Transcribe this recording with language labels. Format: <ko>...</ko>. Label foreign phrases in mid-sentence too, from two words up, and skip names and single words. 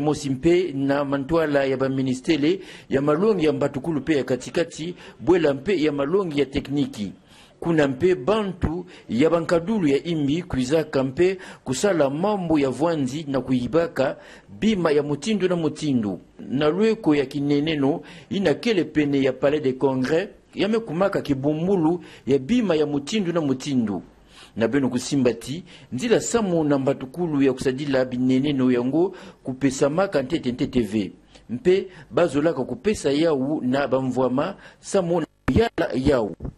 <ktu>mosi mpe na mantwala ya baministele ya malongi ya mbatukulu pe ya katikati bwela mpe ya malongi ya tekniki kuna mpe bantu ya bankadulu ya imbi kuizaka mpe kusala mambo ya vwanzi na kuibaka bima ya mutindu na mutindu na lweko ya kineneno ina kele pene ya palais de congrès yamekumaka kibumbulu ya bima ya mutindu na mutindu na beno kusimbati nzila samu na mbatukulu ya kusadila bineneno yango kupesa maka ntete TV mpe bazolaka kupesa yau na bamvwama samu na yala yau</ktu>